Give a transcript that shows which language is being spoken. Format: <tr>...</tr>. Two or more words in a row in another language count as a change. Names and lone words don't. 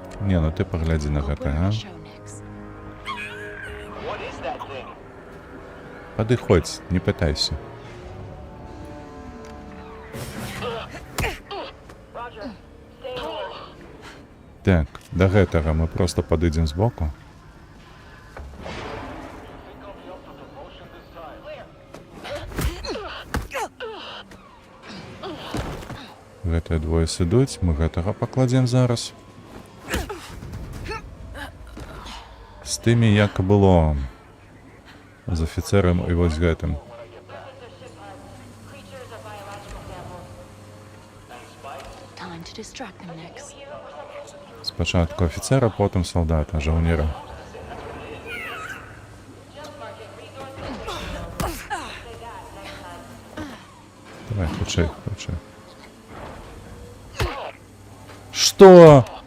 <be>Не, ну ты паглядзі на гэта, а?</be> <en>What is that thing?</en> <be>Падыходзь, не пытайся.</be> <en>Roger. Stay alert.</en> <be>Так, да гэтага мы просто падыдзем збоку. Гэтыя двое сыдуць, мы гэтага пакладзем зараз. З тымі, як і было. З афіцэрам і вось гэтым.</be> <en>Creatures or biological samples. Time to distract them next.</en> <be>Спачатку афіцэра, потым салдата, жаўнера. Давай, хутчэй, хутчэй. Што?</be>